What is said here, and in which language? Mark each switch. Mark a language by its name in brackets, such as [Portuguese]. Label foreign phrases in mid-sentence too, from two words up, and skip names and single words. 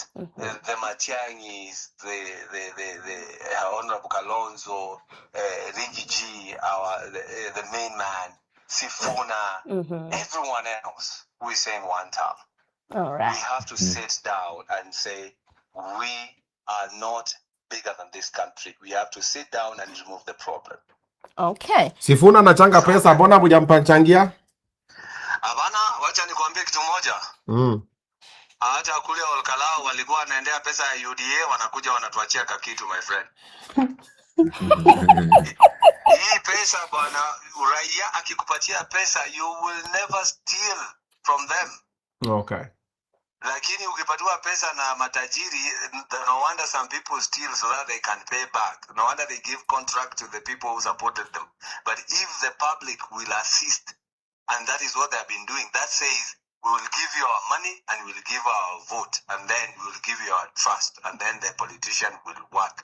[English] The Matiangis, the Honorable Kalonzo, Ringiji, the main man, Sifuna, everyone else who is saying one term. All right. We have to sit down and say, we are not bigger than this country. We have to sit down and remove the problem. Okay. [Swahili] Sifuna anachanga pesa, mbona hujampachangia? Abana, wacha nikwambie kitu moja. Hata kule Olkalao walikuwa wanaendea pesa ya UDA, wanakuja wanatuachia kakitu, [English] my friend. [Swahili] Hii pesa bwana, uraia akikupatia pesa, [English] you will never steal from them. Okay. [Swahili] Lakini ukipatiwa pesa na matajiri, [English] no wonder some people steal so that they can pay back. No wonder they give contract to the people who supported them. But if the public will assist, and that is what they have been doing, that says, we will give you our money and we will give our vote, and then we will give you our trust, and then the politician will work.